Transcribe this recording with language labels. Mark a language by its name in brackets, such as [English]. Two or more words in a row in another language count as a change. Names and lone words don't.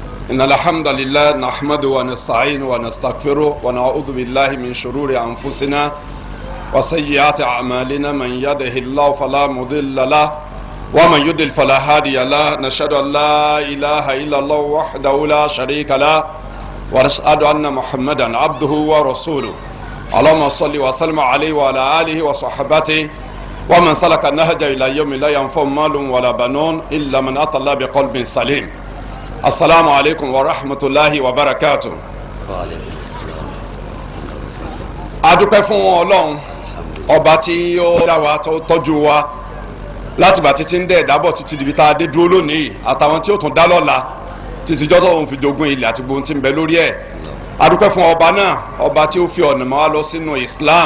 [Arabic] إن الحمد لله نحمده ونستعينه ونستغفره ونعوذ بالله من شرور أنفسنا وسيئات أعمالنا من يهده الله فلا مضل له ومن يضلل فلا هادي له نشهد أن لا إله إلا الله وحده لا شريك له ونشهد أن محمدا عبده ورسوله اللهم صل وسلم عليه وعلى آله وصحبه ومن سلك النهج إلى يوم لا ينفع مال ولا بنون إلا من أتى الله بقلب سليم. السلام عليكم ورحمة الله وبركاته. [Yoruba] adúpẹ́ fún Ọlọ́run ọba tí ó dá wa tó tọ́jú wa láti bá títí ń dẹ̀ dábọ̀ títí dibi tá a dé dúró lónìí àtàwọn tí ó tún dá lọ́la títí jọ́tọ̀ òun fi jogún ilẹ̀ àti gbóhùn tí ń bẹ lórí ẹ̀. adúpẹ́ fún ọba náà ọba tí ó fi ọ̀nà mọ́ wa lọ sínú Islam.